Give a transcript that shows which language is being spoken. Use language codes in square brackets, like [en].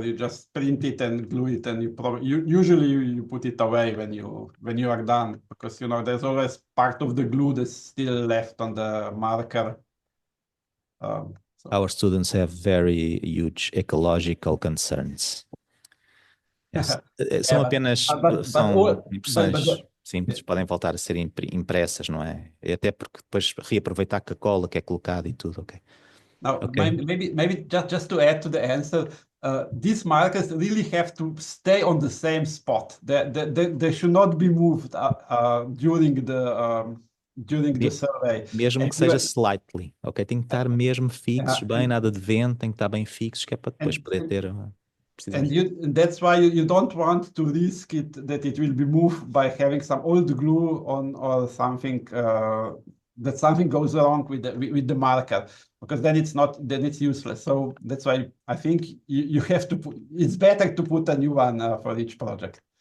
[en] You just print it and glue it, and usually you put it away when you are done, because there's always part of the glue that's still left on the marker. Our students have very huge ecological concerns. Yes. [pt] São apenas impressões simples, podem voltar a ser impressas, não é? Até porque depois reaproveitar a cola que é colocada e tudo, ok? [en] Now, Okay. maybe just to add to the answer, these markers really have to stay on the same spot. They should not be moved during the survey. [pt] Mesmo que seja slightly, ok? Tem que estar mesmo fixos, bem, nada de vento, tem que estar bem fixos, que é para depois poder ter... [en] And that's why you don't want to risk it, that it will be moved by having some old glue on or something, that something goes wrong with the marker, because then it's useless. So that's why I think you have to it's better to put a new one for each project.